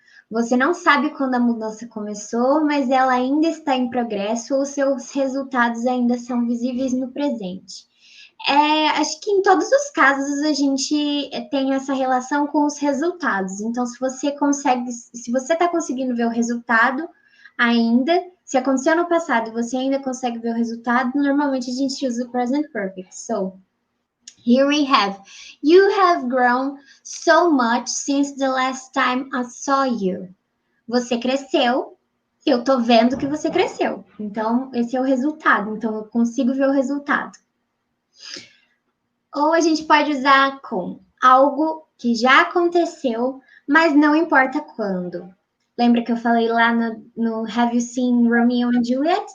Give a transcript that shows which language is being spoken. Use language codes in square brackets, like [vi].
[pt] Você não sabe quando a mudança começou, mas ela ainda está em progresso ou seus resultados ainda são visíveis no presente. Acho que em todos os casos a gente tem essa relação com os resultados. Então, se você está conseguindo ver o resultado ainda, se aconteceu no passado e você ainda consegue ver o resultado, normalmente a gente usa o present perfect. [en] So, here we have, you have grown so much since the last time I saw you. [pt] Você cresceu, eu tô vendo que você cresceu. Então, esse é o resultado. Então, eu consigo ver o resultado. Ou a gente pode usar com algo que já aconteceu, mas não importa quando. Lembra que eu falei lá no [en] Have You Seen Romeo and Juliet?